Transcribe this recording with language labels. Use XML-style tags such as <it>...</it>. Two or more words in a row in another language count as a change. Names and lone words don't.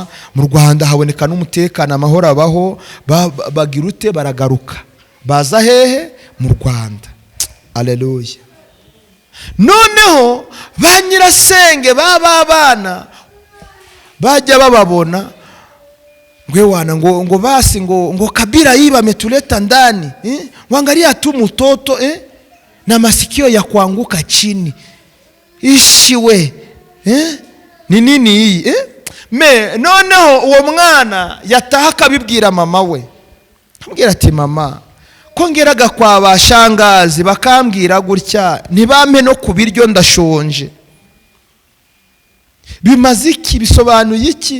<rw>Mu Rwanda haboneka n'umutekano, amahoro abaho, bagira ute baragaruka, baza hehe mu Rwanda. Aleluya. Noneho ba nyirasenge b'abana bajya bababona ngo basi ngo Kabila yiba ametuleta</rw> <sw>ndani, wangalia tu mtoto na masikio ya kuanguka chini, ishiwe ni nini hii</sw> <rw>noneho uwo mwana yataha akabibwira mama we, amubwira ati mama ko ngeraga kwa bashangazi bakambwira gutya ntibampe no kubiryo ndashonje, bimaze iki, bisobanuye iki?</rw>